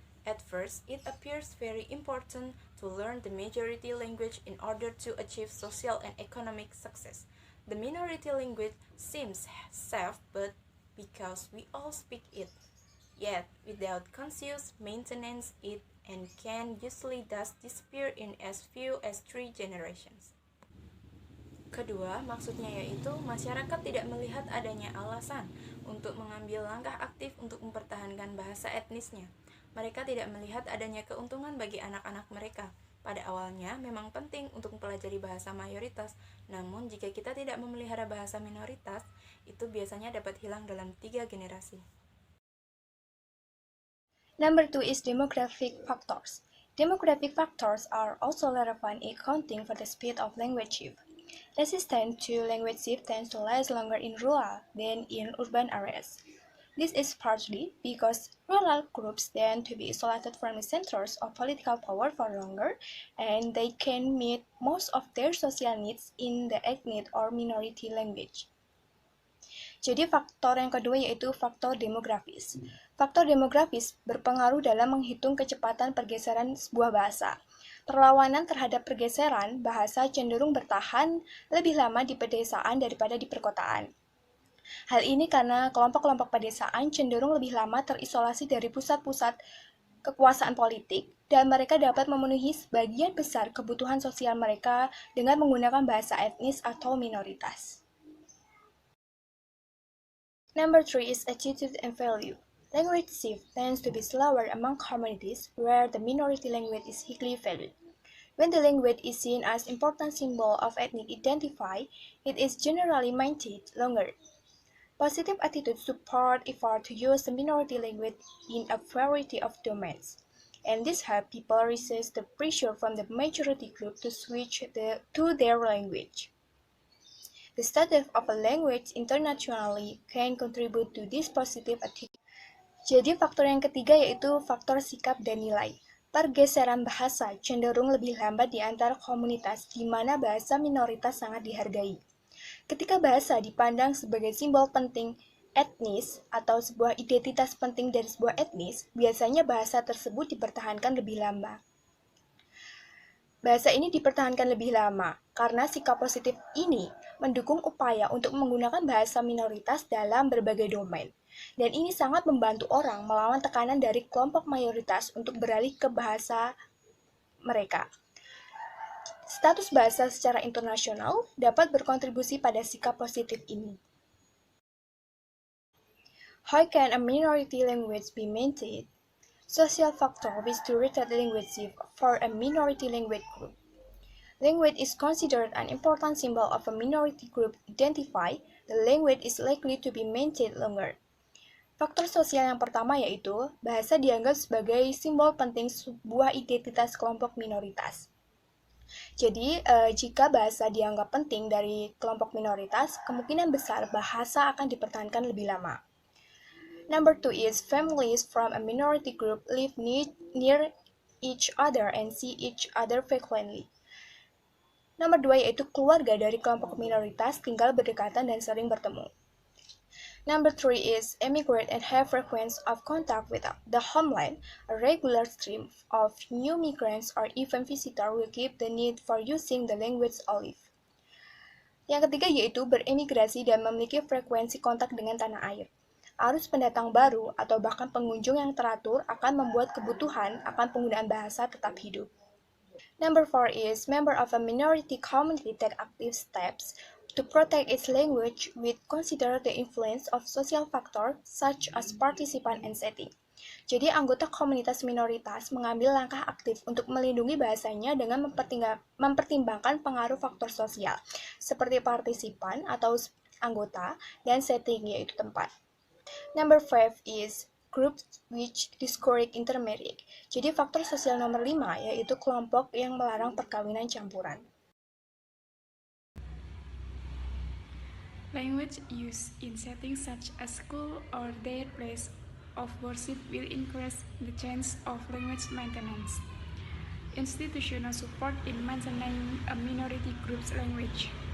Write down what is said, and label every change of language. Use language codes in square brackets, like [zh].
[en] At first, it appears very important to learn the majority language in order to achieve social and economic success. The minority language seems safe, but because we all speak it, yet without conscious maintenance it and can usually thus disappear in as few as 3 generations. [id] Kedua, maksudnya yaitu masyarakat tidak melihat adanya alasan untuk mengambil langkah aktif untuk mempertahankan bahasa etnisnya. Mereka tidak melihat adanya keuntungan bagi anak-anak mereka. Pada awalnya memang penting untuk mempelajari bahasa mayoritas, namun jika kita tidak memelihara bahasa minoritas, itu biasanya dapat hilang dalam 3 generasi. [en] Number 2 is demographic factors. Demographic factors are also relevant in accounting for the speed of language shift. Resistance to language shift tends to last longer in rural than in urban areas. This is partly because rural groups tend to be isolated from the centers of political power for longer, and they can meet most of their social needs in the ethnic or minority language. [id] Jadi faktor yang kedua yaitu faktor demografis. Faktor demografis berpengaruh dalam menghitung kecepatan pergeseran sebuah bahasa. Perlawanan terhadap pergeseran bahasa cenderung bertahan lebih lama di pedesaan daripada di perkotaan. Hal ini karena kelompok-kelompok pedesaan cenderung lebih lama terisolasi dari pusat-pusat kekuasaan politik, dan mereka dapat memenuhi sebagian besar kebutuhan sosial mereka dengan menggunakan bahasa etnis atau minoritas. [en] Number 3 is attitude and value. Language shift tends to be slower among communities where the minority language is highly valued. When the language is seen as important symbol of ethnic identity, it is generally maintained longer. Positive attitudes support effort to use the minority language in a variety of domains, and this helps people resist the pressure from the majority group to switch to their language. The study of a language internationally can contribute to this positive attitude. [id] Jadi faktor yang ketiga yaitu faktor sikap dan nilai. Pergeseran bahasa cenderung lebih lambat di antara komunitas di mana bahasa minoritas sangat dihargai. Ketika bahasa dipandang sebagai simbol penting etnis atau sebuah identitas penting dari sebuah etnis, biasanya bahasa tersebut dipertahankan lebih lama. Bahasa ini dipertahankan lebih lama karena sikap positif ini mendukung upaya untuk menggunakan bahasa minoritas dalam berbagai domain. Dan ini sangat membantu orang melawan tekanan dari kelompok mayoritas untuk beralih ke bahasa mereka. Status bahasa secara internasional dapat berkontribusi pada sikap positif ini. [en] How can a minority language be maintained? Social factor which directed language shift for a minority language group. Language is considered an important symbol of a minority group identity. The language is likely to be maintained longer. [id] Faktor sosial yang pertama yaitu bahasa dianggap sebagai simbol penting sebuah identitas kelompok minoritas. Jadi, jika bahasa dianggap penting dari kelompok minoritas, kemungkinan besar bahasa akan dipertahankan lebih lama. [en] Number 2 is families from a minority group live near each other and see each other frequently. [id] Nomor 2 yaitu keluarga dari kelompok minoritas tinggal berdekatan dan sering bertemu. [en] Number 3 is immigrate and have frequent of contact with the homeland. A regular stream of new migrants or even visitors will keep the need for using the language alive. [id] Yang ketiga yaitu beremigrasi dan memiliki frekuensi kontak dengan tanah air. Arus pendatang baru atau bahkan pengunjung yang teratur akan membuat kebutuhan akan penggunaan bahasa tetap hidup. [en] Number 4 is member of a minority community take active steps to protect its language with consider the influence of social factors such as participant and setting. [id] Jadi anggota komunitas minoritas mengambil langkah aktif untuk melindungi bahasanya dengan mempertimbangkan pengaruh faktor sosial seperti partisipan atau anggota dan setting yaitu tempat. [en] Number 5 is groups which discourage intermarriage. [id] Jadi faktor sosial nomor 5 yaitu kelompok yang melarang perkawinan campuran. [en] Language use in settings such as school or their place of worship will increase the chance of language maintenance. Institutional support in maintaining a minority group's language.